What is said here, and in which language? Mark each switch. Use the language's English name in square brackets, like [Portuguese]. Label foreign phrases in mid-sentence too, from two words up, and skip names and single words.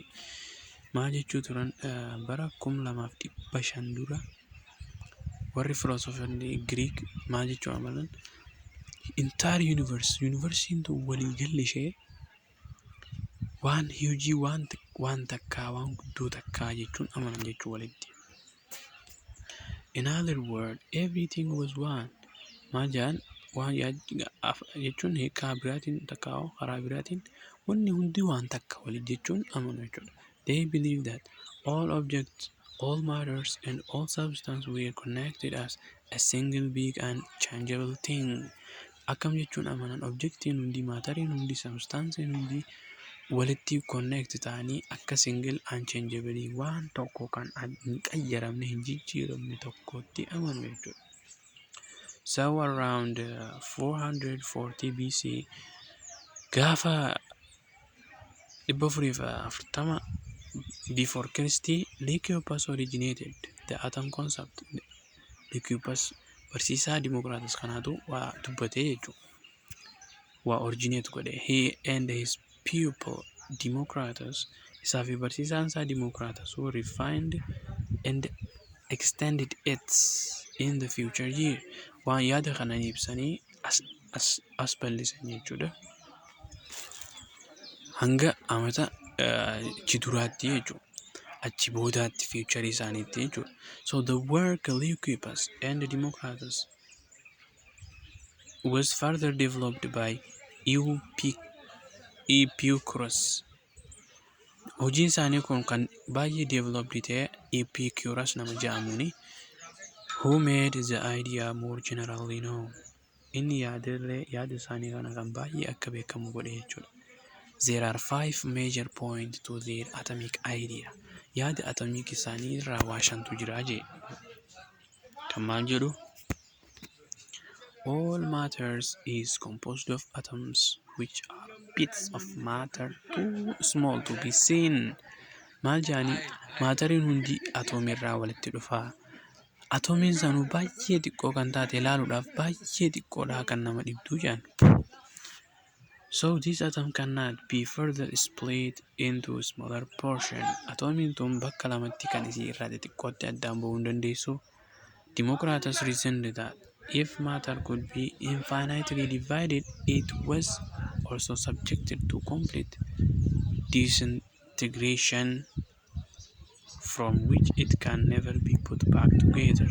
[Oromo] Maal jechuu turan bara 2500 dura warri [English] philosophers Greek [Oromo] maal jechuu amalan entire universiin tun waliigalli ishee waan huge waan takkaa waan guddoo takkaa jechuun amanan jechuu walitti. [English] In other words, everything was one. [Oromo] Maal jedhan waan jechuun hiikaa biraatiin takkaa karaa biraatiin wanni hundi waan takka waliin jechuun amanu jechuudha. [English] They believe that all objects, all matters and all substance were connected as a single big and changeable thing. [Oromo] Akkam jechuun amanan objectiin hundi, maatariin hundi, substanceen hundi walitti connect ta'anii akka [English] single unchangeable [Oromo] waan tokko kan hin qayyaramne hin jijjiiramne tokkotti amanu jechuudha. [English] So around 440 BC, gaafa 440 before Christ, Leucippus originated the atom concept. [Oromo] Leucippus barsiisaa Dimokiraatas kanaatu waa dubbatee jechuudha. Waa originate godhe. [English] He and his pupil Democritus, [Oromo] isaa fi barsiisaan isaa [English] Democritus who refined and extended it in the future year. [Oromo] Waan yaada kana ibsanii as bal'isan jechuudha. Hanga amata duraatti jechuudha. Achi boodaatti future isaaniitti jechuudha. [English] So the work Leucippus and Democritus was further developed by Epicurus. [Oromo] Hojiin isaanii kun kan baay'ee developed ta'e Epicurus nama jedhamuuni. [English] Who made the idea more generally known. [Oromo] Inni yaada isaanii kana kan baay'ee akka beekamu godhe jechuudha. [English] There are 5 major points to their atomic idea. [Oromo] Yaada atomic isaanii irraa waa shantu jira jee. Kan maal jedhu? [English] All matters is composed of atoms which are bits of matter too small to be seen. [Oromo] Maal jedhanii? Maatariin hundi atoomirraa walitti dhufaa. Atoomiin sanuu baay'ee xiqqoo kan taate ilaaluudhaaf baay'ee xiqqoodhaa kan nama dhibduu jedhan. [English] So this atom cannot be further split into a smaller portion. [Oromo] Atoomiin tun bakka lamatti kan isii irraa xixiqqootti addaan bahuu hin dandeessu. [English] Democritus reasoned that if matter could be infinitely divided, it was also subjected to complete disintegration from which it can never be put back together.